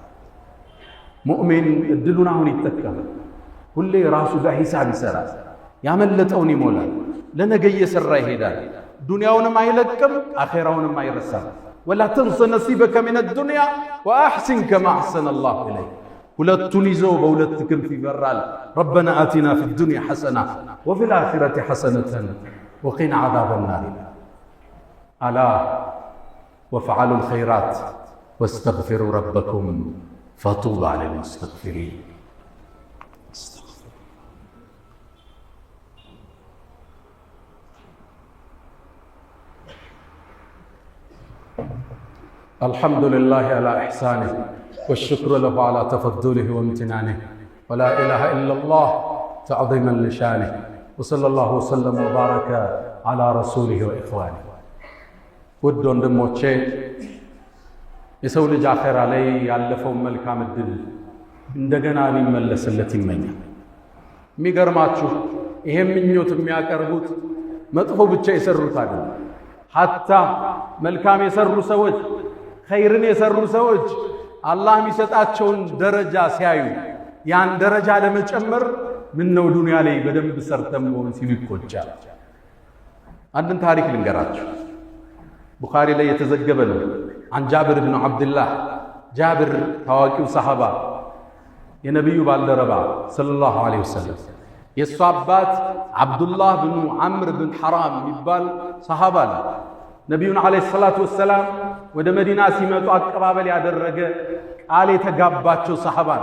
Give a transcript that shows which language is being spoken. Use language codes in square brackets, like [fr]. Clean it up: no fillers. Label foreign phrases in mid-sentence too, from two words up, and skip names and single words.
[am] ሙእሚን እድሉን አሁን ይጠቀማል። ሁሌ ራሱ ጋር ሂሳብ ይሰራል፣ ያመለጠውን ይሞላል፣ ለነገ እየሰራ ይሄዳል። ዱንያውንም አይለቅም፣ አኼራውንም አይረሳም። [ar] ولا تنس نصيبك من الدنيا وأحسن كما أحسن الله إليك። [am] ሁለቱን ይዞ በሁለት ክንፍ ይበራል። [ar] ربنا آتنا في الدنيا حسنة وفي الآخرة حسنة وقنا عذاب النار። ألا وافعلوا الخيرات واستغفروا ربكم فطوبى للمستغفرين። الحمد لله على إحسانه والشكر له على تفضله وامتنانه ولا إله إلا الله تعظيما لشانه وصلى الله وسلم وبارك على رسوله وإخوانه. [am] ውድ ወንድሞቼ የሰው ልጅ አኼራ ላይ ያለፈው መልካም እድል እንደገና ሊመለስለት ይመኛል። የሚገርማችሁ ይሄ ምኞት የሚያቀርቡት መጥፎ ብቻ የሰሩት አይደለም። ሐታ መልካም የሰሩ ሰዎች፣ ኸይርን የሰሩ ሰዎች አላህ የሚሰጣቸውን ደረጃ ሲያዩ ያን ደረጃ ለመጨመር ምን ነው ዱንያ ላይ በደንብ ሰርተን መሆን ሲሉ ይቆጫል። አንድን ታሪክ ልንገራችሁ። ቡኻሪ ላይ የተዘገበ ነው። [ar] عن جابر بن عبد الله، [am] ጃብር ታዋቂው ሰሃባ የነብዩ ባልደረባ [ar] صلى الله عليه وسلم [am] የሱ አባት አብዱላህ ብኑ ዐምር ብን ሐራም የሚባል ሰሃባ ነው። ነቢዩን [ar] عليه الصلاة والسلام [am] ወደ መዲና ሲመጡ አቀባበል ያደረገ ቃል የተጋባቸው ሰሃባ ነው።